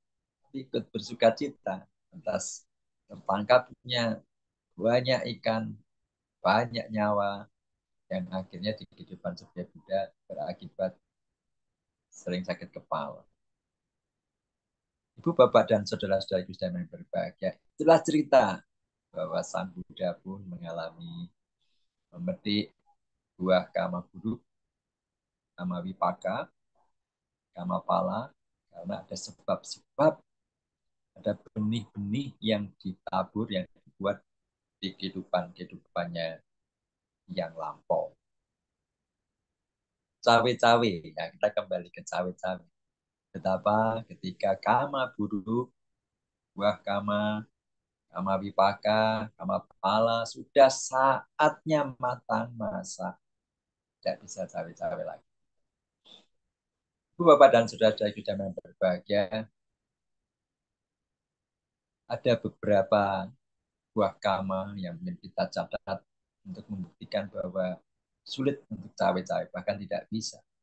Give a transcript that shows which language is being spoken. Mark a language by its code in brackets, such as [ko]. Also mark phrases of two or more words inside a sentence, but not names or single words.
[id] Ikut bersuka cita atas tertangkapnya banyak ikan, banyak nyawa, yang akhirnya di kehidupan sebagai Buddha berakibat sering sakit kepala. Ibu, bapak, dan saudara-saudara Kristen yang berbahagia, itulah cerita bahwa Sang Buddha pun mengalami memetik buah kama buruk, [pi] kama wipaka, kama pala, [id] karena ada sebab-sebab, ada benih-benih yang ditabur, yang dibuat di kehidupannya yang lampau. Cawe-cawe, ya kita kembali ke cawe-cawe. Betapa ketika kama buruk, buah kama, [pi] kama wipaka, kama pala, [id] sudah saatnya matang masa. Tidak bisa cawe-cawe lagi. Ibu, bapak, dan saudara-saudara kita yang berbahagia, ada beberapa buah kama yang kita catat untuk membuktikan bahwa sulit untuk cawe-cawe, bahkan tidak bisa.